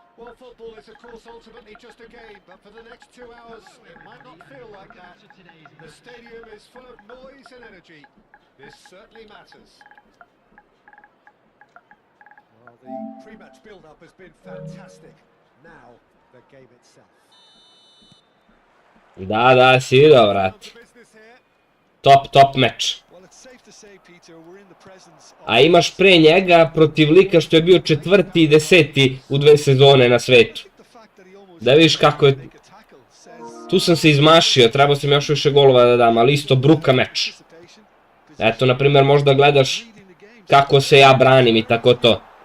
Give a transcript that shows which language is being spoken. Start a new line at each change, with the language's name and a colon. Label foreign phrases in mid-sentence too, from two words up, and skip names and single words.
English: Well, football is of course ultimately just a game, but for the next 2 hours it might not feel like that. The stadium is full of noise and energy. This certainly matters. Well, the pre-match build-up has been fantastic. Now, the game itself.
Serbian: Da, svidio, brate.
English: Top match. Well, it's safe to say, Peter, we're in the presence of... A
Serbian: imaš pre njega protiv lika što je bio 4. i 10. u 2 sezone na svetu. Da vidiš kako je... Tu sam se izmašio, trebao sam još više golova da dam, ali isto bruka meč. Eto, na primjer, možda gledaš kako se ja branim i tako to.